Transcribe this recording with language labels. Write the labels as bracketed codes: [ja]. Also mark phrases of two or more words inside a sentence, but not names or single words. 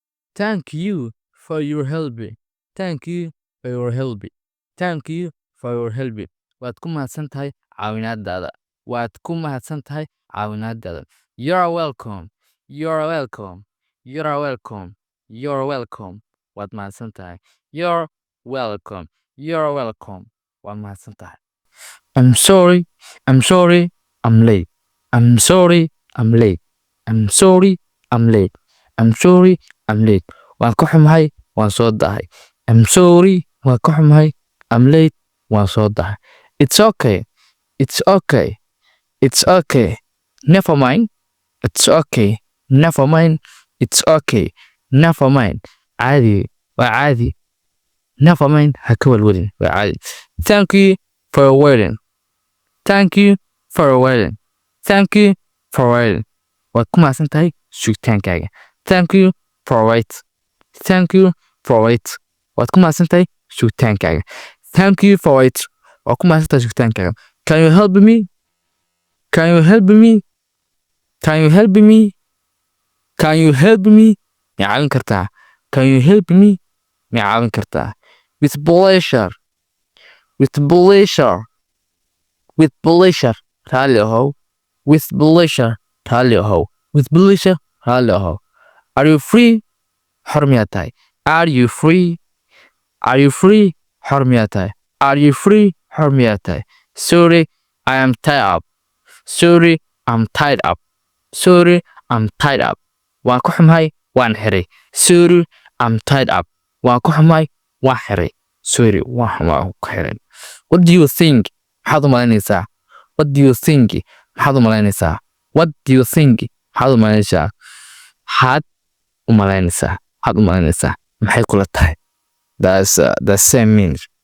[en] Thank you for your help. Thank you for your help. Thank you for your help. [so] Waad ku mahadsan tahay caawinaadaada. Waad ku mahadsan tahay caawinaadaada. [en] You're welcome. You're welcome. You're welcome. You're welcome. [so] Waad mahadsan tahay. [en] You're welcome. You're welcome. [so] Waad mahadsan tahay. [en] I'm sorry. I'm sorry. I'm late. I'm sorry. I'm late. I'm sorry. I'm late. I'm sorry. I'm late. [so] Waan ka xumahay. Waan soo dahay. [en] I'm sorry. [so] Waan ka xumahay. [en] I'm late. [so] Waan soo dahay. [en] It's okay. It's okay. It's okay. Never mind. It's okay. Never mind. It's okay. Never mind. [so] Caadi. Waa caadi. [en] Never mind. [so] Ha ka walwalin. Waa caadi. [en] Thank you for waiting. Thank you for waiting. Thank you for waiting. [so] Waad ku mahadsan tahay sugitaankaaga. [en] Thank you for wait. Thank you for wait. [so] Waad ku mahadsan tahay sugitaankaaga. [en] Thank you for wait. [so] Waad ku mahadsan tahay sugitaankaaga. [en] Can you help me? Can you help me? Can you help me? Can you help me? [so] Ma caawin kartaa? [en] Can you help me? [so] Ma caawin kartaa? [en] With pleasure. With pleasure. With pleasure. [so] Raalli ahow. [en] With pleasure. [so] Raalli ahow. [en] With pleasure. [so] Raalli ahow. [en] Are you free? [so] Xor miyaad tahay? [en] Are you free? Are you free? [so] Xor miyaad tahay? [en] Are you free? [so] Xor miyaad tahay? [en] Sorry, I am tied up. Sorry, I'm tied up. Sorry, I'm tied up. [so] Waan ku xumahay, waan xiray. [en] Sorry, I'm tied up. [so] Waan ku xumahay, waan xiray. Sorry, waan ku xiray. [en] What do you think? [so] Maxaad u malaynaysaa? [en] What do you think? [so] Maxaad u malaynaysaa? [en] What do you think? [so] Maxaad u malaynaysaa? Maxaad u malaynaysaa? Maxaad u malaynaysaa? Maxay kula tahay? [en] That's the same meaning.